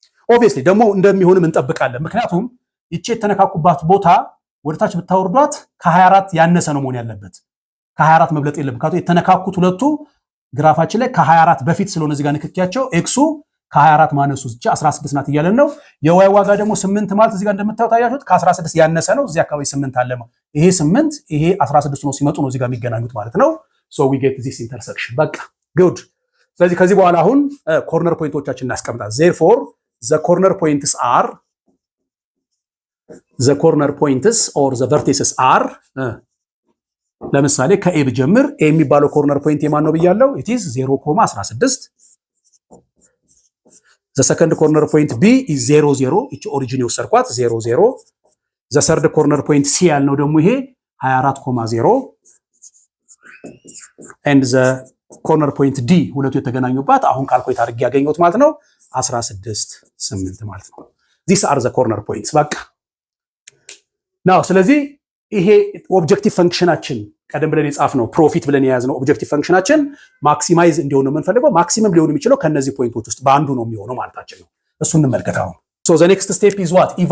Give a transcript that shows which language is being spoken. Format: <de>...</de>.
<am>ኦብቪየስሊ ደግሞ እንደሚሆንም እንጠብቃለን። ምክንያቱም እቺ የተነካኩባት ቦታ ወደታች ብታወርዷት ከ24 ያነሰ ነው መሆን ያለበት። ከ24 መብለጥ የለም። ምክንያቱም የተነካኩት ሁለቱ ግራፋችን ላይ ከ24 በፊት ስለሆነ እዚህ ጋር ንክኪያቸው ኤክሱ ከ24 ማነሱ እቺ 16 ናት እያለን ነው። የዋይ ዋጋ ደግሞ 8 ማለት እዚህ ጋር እንደምታዩት አያችሁት ከ16 ያነሰ ነው። እዚህ አካባቢ 8 አለ ነው። ይሄ 8 ይሄ 16 ነው ሲመጡ ነው እዚህ ጋር የሚገናኙት ማለት ነው።</am> <en>ሶ ዊ ጌት ዚስ ኢንተርሴክሽን።</en> <am>በቃ ጉድ። ስለዚህ ከዚህ በኋላ አሁን ኮርነር ፖይንቶቻችን እናስቀምጣለን።</am> <en>therefore the corner points or the vertices are</en> <am>ለምሳሌ ከኤ ብጀምር ኤ የሚባለው ኮርነር ፖይንት የማን ነው ብያለሁ?</am> <en>it is 0.16 the second corner point B is 0 0</en> <am>እቺ ኦሪጂን የወሰድኳት 0 0</am> <en>the third corner point C</en> <am>ያልነው ደግሞ ይሄ</am> <en>24.0 and the corner point D</en> <am>ሁለቱ የተገናኙባት አሁን ካልኩሌት አድርጌ ያገኘሁት ማለት ነው 16 8 ማለት ነው።</am> <en>these are the corner points በቃ ናው። ስለዚህ</en> <am>ይሄ ኦብጀክቲቭ ፈንክሽናችን ቀደም ብለን የጻፍነው ፕሮፊት ብለን የያዝነው ኦብጀክቲቭ ፈንክሽናችን ማክሲማይዝ እንዲሆን ነው የምንፈልገው። ማክሲመም ሊሆን የሚችለው ከነዚህ ፖይንቶች ውስጥ በአንዱ ነው የሚሆነው ማለታችን ነው። እሱ እንመልከት አሁን።</am> <en>ሶ ዘ ኔክስት ስቴፕ ኢዝ ዋት?</en>